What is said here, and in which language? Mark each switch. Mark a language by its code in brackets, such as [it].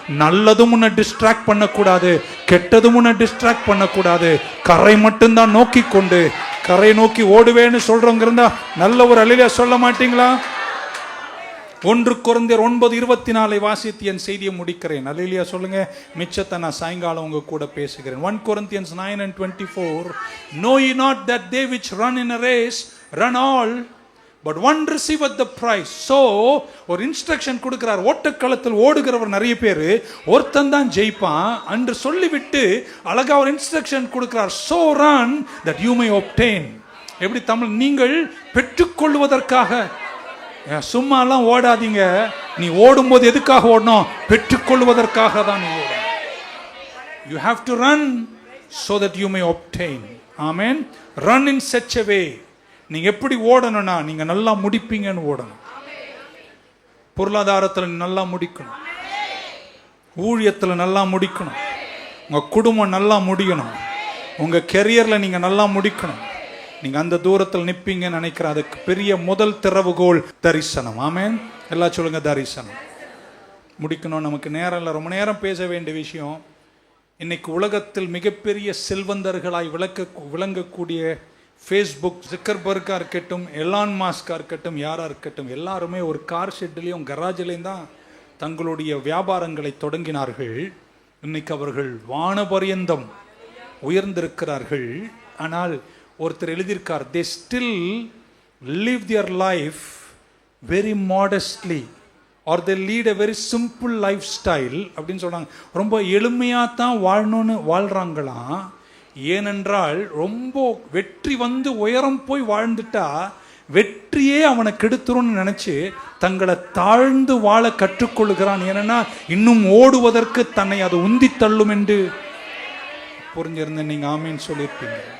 [ta] நல்லதும் உன்னை டிஸ்ட்ராக்ட் பண்ணக்கூடாது, கெட்டதும் உன்னை டிஸ்ட்ராக்ட் பண்ணக்கூடாது. கரை மட்டும்தான் நோக்கி கொண்டு கரை நோக்கி ஓடுவேன்னு சொல்றவங்க இருந்தா நல்ல ஒரு அல்லேலூயா சொல்ல மாட்டீங்களா? 1 கொரிந்தியர் 9:24 வாசித்து என் செய்தியை முடிக்கிறேன். அல்லேலூயா சொல்லுங்க. மிச்சத்தை நான் சாயங்காலம் உங்க கூட பேசுகிறேன். [en] 1 Corinthians 9:24, know ye not that they which run in a race run all, but one receiveth the prize. [ta] So ஒரு இன்ஸ்ட்ரக்ஷன் கொடுக்கிறார். ஓட்டக்களத்தில் ஓடுகிறவர் நிறைய பேர், ஒருத்தன் தான் ஜெயிப்பான் என்று சொல்லிவிட்டு அழகா ஒரு இன்ஸ்ட்ரக்ஷன் கொடுக்கிறார். [en] so run that you may obtain. [ta] எப்படி தமிழ்? நீங்கள் பெற்றுக்கொள்வதற்காக. சும்மாலாம் ஓடாதீங்க. நீ ஓடும்போது எதுக்காக ஓடணும்? பெற்றுக்கொள்வதற்காக தான் நீ ஓடணும். [en] you have to run so that you may obtain. amen. run in such a way. [ta] நீங்க எப்படி ஓடணும்னா நீங்க நல்லா முடிப்பீங்கன்னு ஓடணும். பொருளாதாரத்துல நல்லா முடிக்கணும், ஊழியத்துல நல்லா முடிக்கணும், உங்க குடும்பம் நல்லா முடியணும், உங்க கெரியர்ல நீங்க நல்லா முடிக்கணும். நீங்க அந்த தூரத்தில் நிப்பீங்கன்னு நினைக்கிற அதுக்கு பெரிய முதல் திறவுகோல் தரிசனம். ஆமென். எல்லாம் சொல்லுங்க தரிசனம். முடிக்கணும். நமக்கு நேரம் இல்லை, ரொம்ப நேரம் பேச வேண்டிய விஷயம். இன்னைக்கு உலகத்தில் மிகப்பெரிய செல்வந்தர்களாய் விளங்கக்கூடிய ஃபேஸ்புக் ஜக்கர்பர்கா இருக்கட்டும், எலான் மாஸ்கா இருக்கட்டும், யாரா இருக்கட்டும், எல்லாருமே ஒரு கார் ஷெட்லையும் கராஜிலையும் தான் தங்களுடைய வியாபாரங்களை தொடங்கினார்கள். இன்னைக்கு அவர்கள் வானபரியந்தம் உயர்ந்திருக்கிறார்கள். ஆனால் ஒருத்தர் எழுதியிருக்கார், [en] they still live their life very modestly or they lead a very simple lifestyle [ta] அப்படின்னு சொல்றாங்க. ரொம்ப எளிமையாக தான் வாழணும்னு வாழ்றாங்களாம். ஏனென்றால் ரொம்ப வெற்றி வந்து உயரம் போய் வாழ்ந்துட்டா வெற்றியே அவனை கெடுத்துரும்னு நினைச்சு தங்களை தாழ்ந்து வாழ கற்றுக்கொள்கிறான். ஏன்னா இன்னும் ஓடுவதற்கு தன்னை அது உந்தி தள்ளும் என்று புரிஞ்சிருந்த நீங்க ஆமீன் சொல்லியிருப்பீங்க.